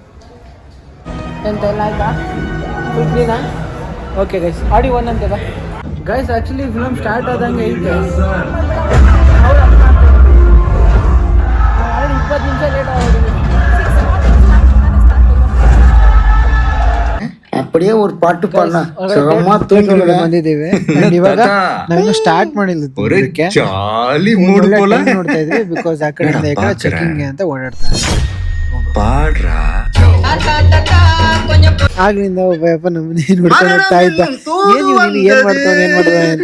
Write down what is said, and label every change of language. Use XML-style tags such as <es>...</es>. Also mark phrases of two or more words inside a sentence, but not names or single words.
<kn>ಎಂತೆಲ್ಲ ಆಯ್ತಾ?</kn> <en>okay guys,</en> <kn>ಆಡಿ ಒನ್ ಅಂತ ಗೈಸ್ ಆಕ್ಚುಲಿ</kn> <en>film start</en> <kn>ಆದಂಗೆ ಐತೆ 20 ನಿಮಿಷ ಲೇಟ್ ಆಗಿದೆ.</kn> <ta>அப்படியே ஒரு பாட்டு பாடினா</ta> <kn>ಬಂದಿದ್ದೀವಿ ಇವಾಗ ನಾವಿನ್ನು ಸ್ಟಾರ್ಟ್ ಮಾಡಿಲ್ಲ ನೋಡ್ತಾ ಇದ್ವಿ ಬಿಕಾಸ್ ಆ ಕಡೆಯಿಂದ ಈ ಕಡೆ ಚೆಕಿಂಗ್ ಅಂತ ಓಡಾಡ್ತಾರೆ. ಆಗ್ಲಿಂದ ಒಬ್ಬ ನಮ್ಮನೆ ನೋಡ್ಕೊಂಡು ಹೋಗ್ತಾ ಇದ್ದ, ಏನ್ ಮಾಡ್ತಾನೆ ಅಂತ.</kn>